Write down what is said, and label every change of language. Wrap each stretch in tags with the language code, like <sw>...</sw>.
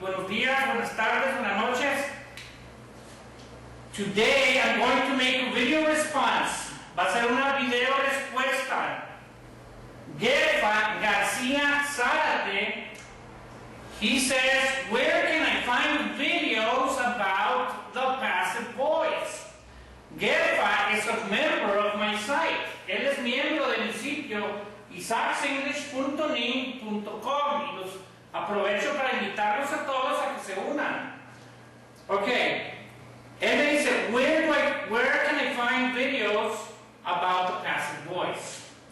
<es>días, buenas tardes, buenas noches.</es> <en>Today I'm going to make a video response.</en> <es>Va a ser una video respuesta.</es> <en>Gerfa García Zárate, he says, where can I find videos about the passive voice? Gerfa is a member of my site.</en> <es>Él es miembro de mi sitio isaacsenglish.nin.com y los aprovecho para invitarlos a todos a que se unan.</es> <en>Ok,</en> <es>él me dice,</es> <en>where can I find videos about the passive voice?</en>